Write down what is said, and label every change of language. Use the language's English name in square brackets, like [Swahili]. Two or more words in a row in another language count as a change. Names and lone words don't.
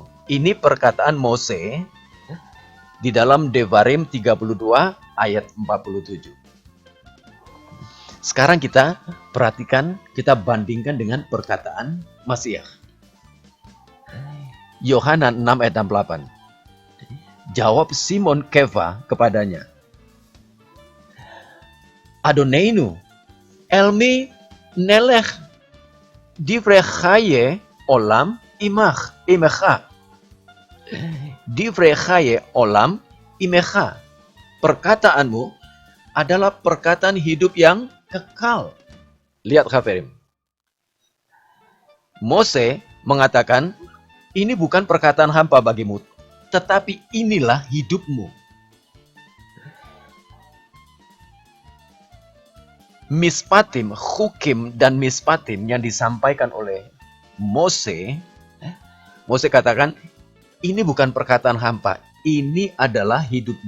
[Indonesian] Ini perkataan Mose di dalam Devarim 32 ayat 47. Sekarang kita perhatikan, kita bandingkan dengan perkataan Masiah. Yohanan 6 ayat 68. Jawab Simon Keva kepadanya, [Hebrew] אדונינו, אל מי נלך דברי חיי עולם עמך. דברי חיי עולם עמך. [Indonesian] Perkataanmu adalah perkataan hidup yang kekal. Lihat, hadirin. Mose mengatakan, ini bukan perkataan hampa bagimu, tetapi inilah hidupmu. [Hebrew] משפטים, חקים [Indonesian] dan mispatim yang disampaikan oleh Mose, Mose katakan, ini bukan perkataan hampa, ini adalah hidupmu.